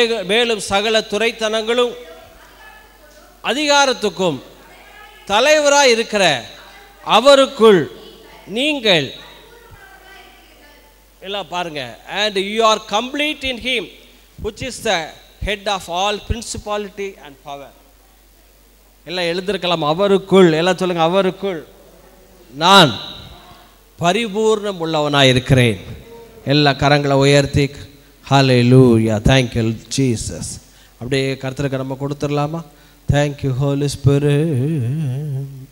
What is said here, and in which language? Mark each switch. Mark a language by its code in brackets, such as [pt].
[ta] மேலும் சகல துரைத்தனங்களும் அதிகாரத்துக்கும் தலைவராய் இருக்கிற அவருக்குள் நீங்கள் எல்லாம் பாருங்க. [en] and you are complete in him which is the head of all principality and power. [ta] எல்லாம் எழுதிருக்கலாம். அவருக்குள். எல்லாம் சொல்லுங்க. அவருக்குள் நான் பரிபூர்ணம் உள்ளவனாய் இருக்கிறேன். எல்லா கரங்களை உயர்த்தி ஹல்லேலூயா, [en] thank you Jesus. [ta] அப்படியே கர்த்தருக்கு நம்ம கொடுத்துடலாமா? [en] thank you Holy Spirit.